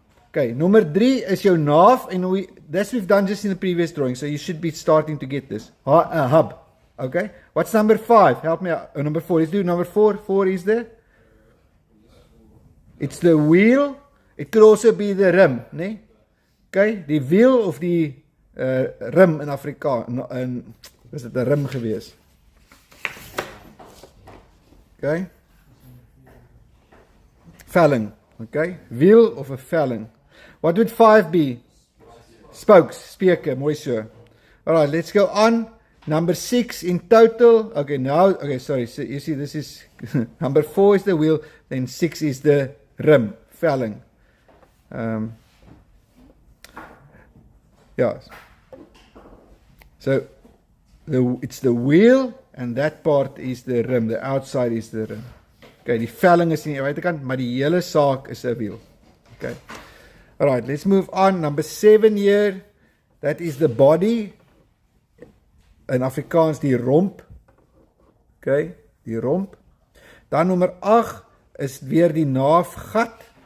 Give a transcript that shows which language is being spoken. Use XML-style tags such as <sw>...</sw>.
<en>Okay, number 3 is your nav, and we've done just in the previous drawing, so you should be starting to get this. Hub. Okay. What's number 5? Help me out. Oh, number 4. Let's do number 4. 4 is there. It's the wheel. It could also be the rim, nee?</en> <af>Okay, die wiel of die rim in Afrikaans, is dit 'n rim gewees?</af> <en>Okay. Velling, okay? Wiel of 'n velling. What would 5 be? Spokes, speke, mooi so. Alright, let's go on. Number 6 in total. Okay, now, okay, sorry, so you see this is, number 4 is the wheel, then 6 is the rim, velling. Yeah. So, it's the wheel, and that part is the rim, the outside is the rim.</en> <af>Okay, die velling is in die buitekant, maar die hele saak is 'n wiel.</af> <en>Okay. Alright, let's move on. Number 7 here, that is the body. In Afrikaans die romp.</en> <af>Okay, die romp. Dan nommer 8 is weer die naafgat.</af>